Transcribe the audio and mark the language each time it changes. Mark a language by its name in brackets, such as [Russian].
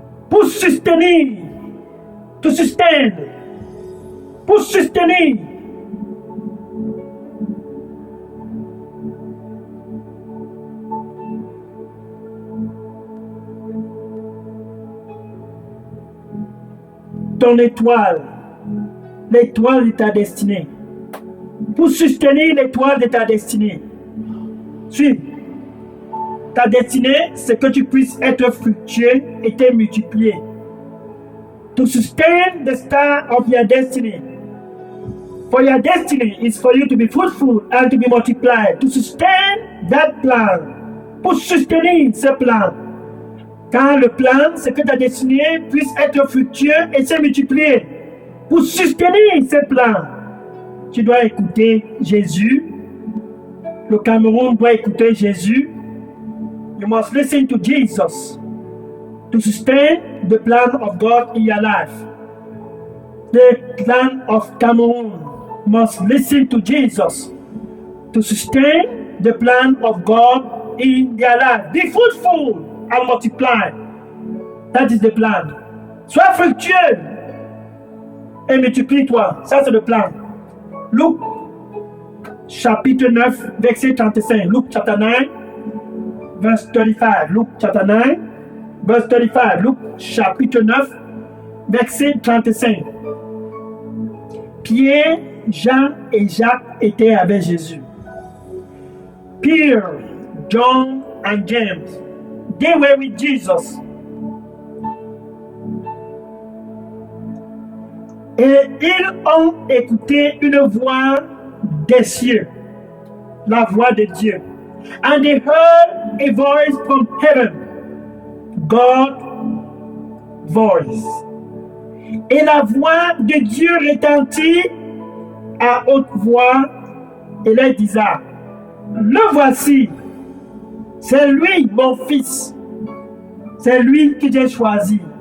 [French] Pour soutenir, [English] to sustain, [French] pour soutenir ton étoile, l'étoile de ta destinée. Pour soutenir l'étoile de ta destinée. Suis. Ta destinée, c'est que tu puisses être fructueux et te multiplier. [English] To sustain the star of your destiny. For your destiny is for you to be fruitful and to be multiplied. To sustain that plan. [French] Pour soutenir ce plan. Car le plan, c'est que ta destinée puisse être fructueux et se multiplier. Pour soutenir ce plan, tu dois écouter Jésus. Le Cameroun doit écouter Jésus. [English] You must listen to Jesus to sustain the plan of God in your life. The plan of Cameroon must listen to Jesus to sustain the plan of God in their life. Be fruitful and multiply. That is the plan. [French] Sois fructueux et multiplie-toi. Ça, c'est le plan. Luc, chapitre 9, verset 35. [English] Luc, chapter 9, verse 35. Luc, chapter 9, verse 35. [French] Luc, chapitre 9, verset 35. Pierre, Jean et Jacques étaient avec Jésus. [English] Peter, John and James, they were with Jesus. [French] Et ils ont écouté une voix des cieux, la voix de Dieu. [English] And they heard a voice from heaven, God's voice. [French] Et la voix de Dieu retentit à haute voix et leur disait, le voici, c'est lui mon fils, c'est lui que j'ai choisi.